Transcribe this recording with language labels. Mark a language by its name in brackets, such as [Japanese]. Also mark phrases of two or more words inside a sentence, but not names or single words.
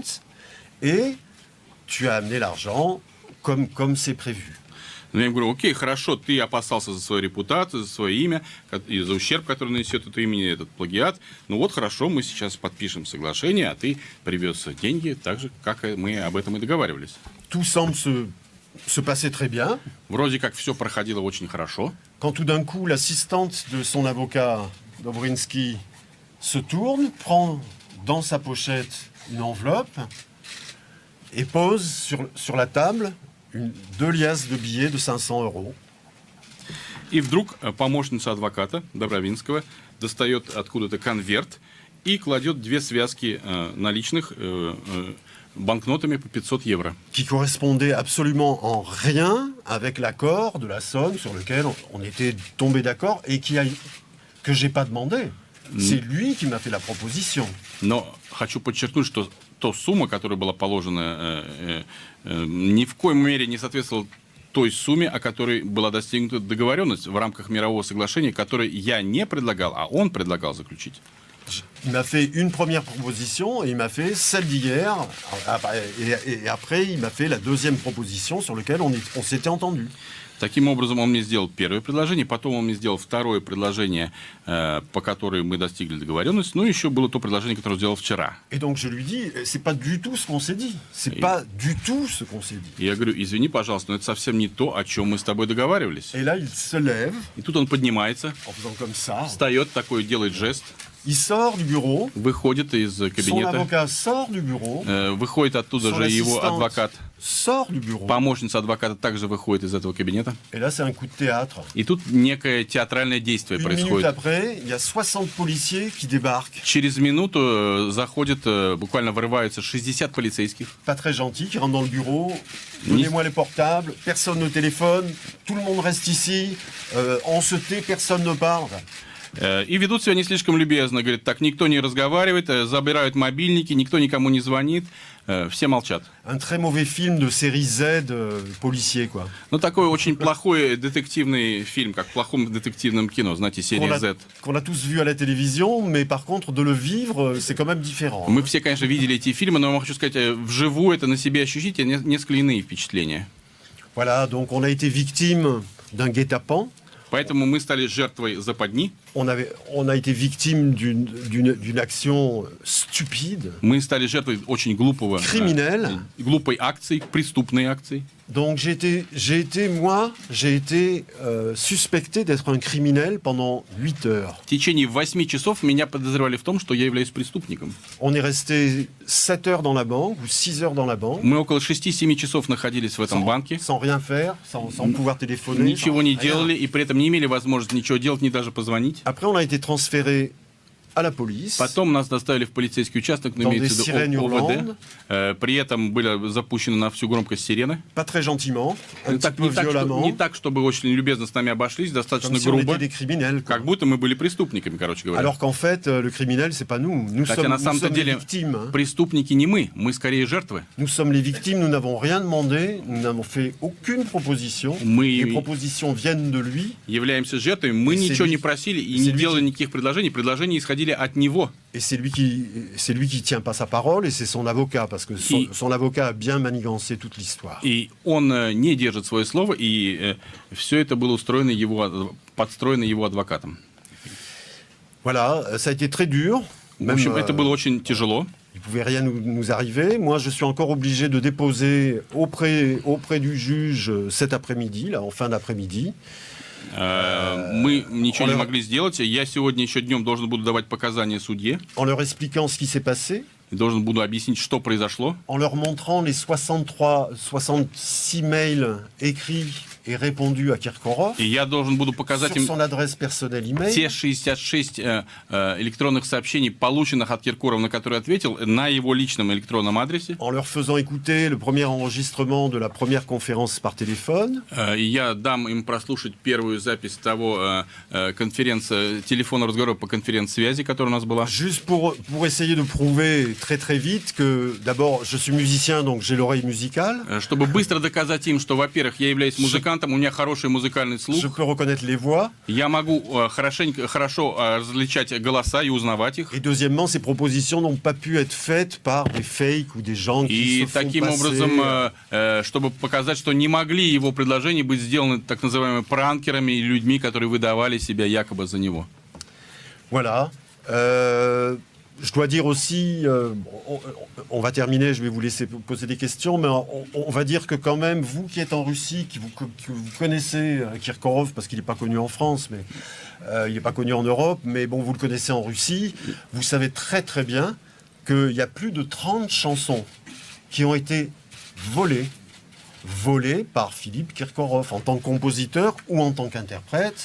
[French] Et tu as amené l'argent comme c'est prévu. [Russian] Но я говорю: окей, хорошо, ты опасался за свою репутацию, за свое имя, и за ущерб, который нанесет это имя, этот плагиат. Ну вот хорошо, мы сейчас подпишем соглашение, а ты привез деньги так же, как мы об этом и договаривались. [French] Tout semble se passait très bien. [Russian] Вроде как все проходило очень хорошо. [French] Quand tout d'un coup, l'assistante de son avocat, Dobrinsky, se tourne, prend dans sa pochette une enveloppe et pose sur la table deux liasses de billets de 500 €. [Russian] И вдруг помощница адвоката Добровинского достает откуда-то конверт и кладет две связки наличных банкнотами по 500 евро. [French] qui correspondait absolument en rien avec l'accord de la somme sur lequel on était tombé d'accord et que j'ai pas demandé. C'est lui qui m'a fait la proposition. [Russian] Но хочу подчеркнуть, что та сумма, которая была положена, ни в коей мере не соответствовала той сумме, о которой была достигнута договоренность в рамках мирового соглашения, которое я не предлагал, а он предлагал заключить. [French] Il m'a fait une première proposition et il m'a fait celle d'hier. Et après, il m'a fait la deuxième proposition sur laquelle on s'était entendu. [Russian] Таким образом, он мне сделал первое предложение, потом он мне сделал второе предложение, по которому мы достигли договоренности, ну и еще было то предложение, которое он сделал вчера. [French] Et donc je lui dis, c'est pas du tout ce qu'on s'est dit. C'est pas du tout ce qu'on s'est dit. [Russian] И я говорю, извини, пожалуйста, но это совсем не то, о чем мы с тобой договаривались. [French] Et là, il se lève [Russian] И тут он поднимается, [French] en faisant comme ça. [Russian] встает такой, делает жест, [French] Il sort du bureau. [Russian] выходит из [French] Son [Russian] кабинета, [French] avocat sort du bureau. [Russian] выходит оттуда [French] Son [Russian] же его [French] assistante [Russian] адвокат, [French] sort du bureau. [Russian] помощница адвоката также выходит из этого кабинета. [French] Et là, c'est un coup de théâtre. [Russian] И тут некое театральное действие [French] Une minute [Russian] происходит. [French] après, il y a 60 policiers qui débarquent. [Russian] Через минуту заходит, буквально вырываются 60 полицейских. [French] Pas très gentils, qui rentrent dans le bureau. Donnez-moi les portables, personne ne téléphone, tout le monde reste ici, on se tait, personne ne parle. [Russian] И ведут себя не слишком любезно. Говорят, так, никто не разговаривает, забирают мобильники, никто никому не звонит, все молчат. [French] Un très mauvais film de série Z policier, quoi. [Russian] Ну, такой очень плохой детективный фильм, как в плохом детективном кино, знаете, серия Z. [French] Qu'on a tous vu à la télévision, mais par contre, de le vivre, c'est quand même différent. [Russian] Мы все, конечно, видели эти фильмы, но я вам хочу сказать, вживую это на себе ощутить, несколько иные впечатления. [French] Voilà, donc on a été victime d'un guet-apens. [Russian] Поэтому мы стали жертвой западни. [French] On a été victime d'une action stupide. [Russian] Мы стали жертвой очень глупой акции, преступной акции. [French] Donc j'ai été suspecté d'être un criminel pendant 8 heures. [Russian] В течение 8 часов меня подозревали в том, что я являюсь преступником. [French] On est resté 7 heures dans la banque ou 6 heures dans la banque. [Russian] Мы около 6-7 часов находились в этом банке. [French] Sans rien faire, sans pouvoir téléphoner. [Russian] Ничего не делали и при этом не имели возможности ничего делать, ни даже позвонить. [French] Après, on a été transféré à la police. [Russian] Потом нас доставили в полицейский участок, но имеется в виду ОВД. При этом были запущены на всю громкость сирены. [French] Pas très gentiment, un petit peu violemment. [Russian] Не так, чтобы очень любезно с нами обошлись, достаточно грубо. Как будто мы были преступниками, короче говоря. [French] Alors qu'en fait, le criminel, c'est pas nous. Nous sommes les victimes. [Russian] Преступники не мы скорее жертвы. [French] Nous sommes les victimes, nous n'avons rien demandé, nous n'avons fait aucune proposition. Les propositions viennent de lui. [Russian] Являемся жертвами, мы ничего не просили и не делали никаких предложений. Предложения исходили от него. [French] Et c'est lui qui tient pas sa parole, et c'est son avocat, parce que son avocat a bien manigancé toute l'histoire. [Russian] И он не держит свое слово, и все это было подстроено его адвокатом. [French] Voilà, ça a été très dur. [Russian] В общем, это было очень тяжело. [French] Il ne pouvait rien nous arriver. Moi, je suis encore obligé de déposer auprès du juge cet après-midi, là, en fin d'après-midi. [Russian] Мы ничего не могли сделать. Я сегодня еще днем должен буду давать показания судье. [French] En leur expliquant ce qui s'est passé. [Russian] Должен буду объяснить, что произошло. [French] En leur montrant les 66 mails écrits et répondus à Kirkorov. [Russian] И я должен буду показать им [French] son adresse personnelle email. [Russian] Те 66 электронных сообщений, полученных от Киркорова, на которые ответил, на его личном электронном адресе. [French] En leur faisant écouter le premier enregistrement de la première conférence par téléphone. [Russian] И я дам им прослушать первую запись того телефонного разговора по конференц-связи, которая у нас была. [French] Juste pour essayer de prouver très vite que d'abord je suis musicien, donc j'ai l'oreille musicale. [Russian] Чтобы быстро доказать им, что, во-первых, я являюсь музыкантом, у меня хороший музыкальный слух. [French] Je peux reconnaître les voix. [Russian] Я могу хорошо различать голоса и узнавать их. [French] Et deuxièmement, ces propositions n'ont pas pu être faites par des fakes ou des gens qui se font passer. [Russian] И таким образом, чтобы показать, что не могли его предложения быть сделаны так называемыми пранкерами и людьми, которые выдавали себя якобы за него. [French] Voilà. Je dois dire aussi, on va terminer, je vais vous laisser poser des questions, mais on va dire que quand même, vous qui êtes en Russie, que vous connaissez Kirkorov, parce qu'il n'est pas connu en France, mais il n'est pas connu en Europe, mais bon, vous le connaissez en Russie, vous savez très bien qu'il y a plus de 30 chansons qui ont été volées par Philippe Kirkorov, en tant que compositeur ou en tant qu'interprète.